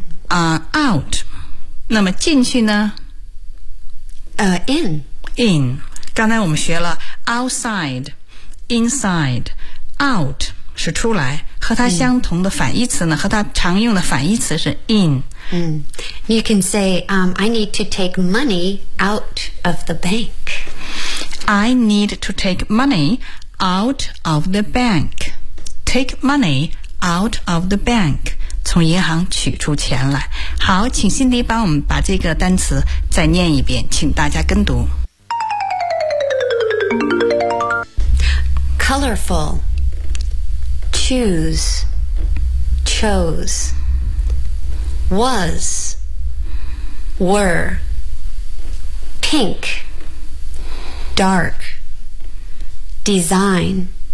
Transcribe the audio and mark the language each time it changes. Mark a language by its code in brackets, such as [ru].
[zh] Out， 那么进去呢？ [en] In。 [zh] In， 刚才我们学了 outside、inside、out 是出来，和它相同的反义词呢？和它常用的反义词是 in。 [en] 嗯、you can say、I need to take money out of the bank. I need to take money out of the bank. Take money out of the bank. [zh] 从银行取出钱来。好，请辛迪帮我们把这个单词再念一遍，请大家跟读。 [en] Colorful. Choose. Chose. Was. Were. Pink. Dark. Design.